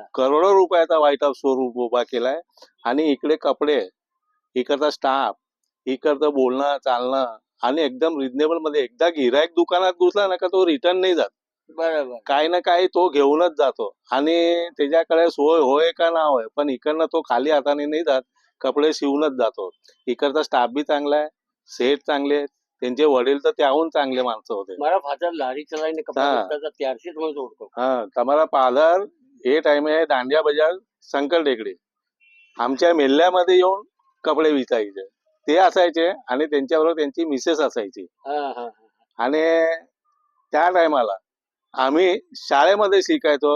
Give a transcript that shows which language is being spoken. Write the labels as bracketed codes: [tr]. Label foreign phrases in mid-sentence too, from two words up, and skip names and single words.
[mr] करोडो रुपयाचा व्हाईट हाऊस शोरूम उभा केलाय आणि इकडे कपडे, इकडचा स्टाफ, इकडचं बोलणं चालणं आणि एकदम रिजनेबल मध्ये एकदा गिरायक दुकानात घुसला ना का तो रिटर्न नाही जात. बरोबर. काही ना काही तो घेऊनच जातो आणि त्याच्याकडे सोय होय का ना होय पण इकडनं तो खाली हाताने नाही जात, कपडे शिवूनच जातो. इकडचा स्टाफ बी चांगला आहे, सेठ चांगले आहेत, त्यांचे वडील तर त्याहून चांगले माणसं होते. [gu] મારા ફાધર લારી ચલાવીને કપડા હા. વેચતા હતા, ત્યારથી જ હું ઓળખો. [mr] हा તમારા फादर हे टाइम आहे दांडिया बाजार शंकर टेकडी आमच्या मेल्ल्यामध्ये येऊन कपडे विकायचे ते असायचे आणि त्यांच्याबरोबर त्यांची मिसेस असायची हा हा हा. आणि त्या टायमाला आम्ही शाळेमध्ये शिकायचो.